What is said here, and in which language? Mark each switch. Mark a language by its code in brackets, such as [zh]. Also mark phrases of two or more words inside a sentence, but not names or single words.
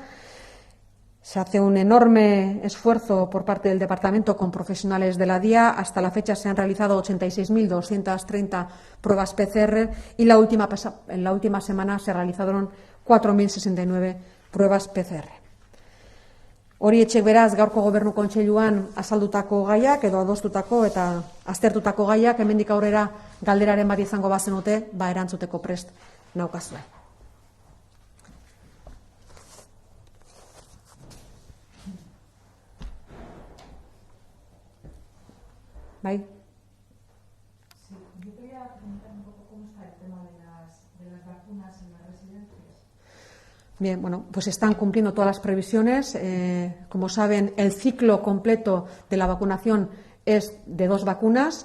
[es] Se hace un enorme esfuerzo por parte del Departamento con profesionales de la DIA. Hasta la fecha se han realizado 86.230 pruebas PCR y en la última semana se realizaron 4.069 pruebas PCR. [eu] Horietxek beraz gaurko Gobernu Kontseiluan azaldutako gaiak edo adostutako eta aztertutako gaiak hemendik aurrera galderaren bat izango bazenute, erantzuteko prest naukazue. Bai. [es] Sí, yo quería preguntar un poco cómo está el tema de las vacunas en las residencias. Bien, pues están cumpliendo todas las previsiones. Como saben, el ciclo completo de la vacunación es de 2 vacunas.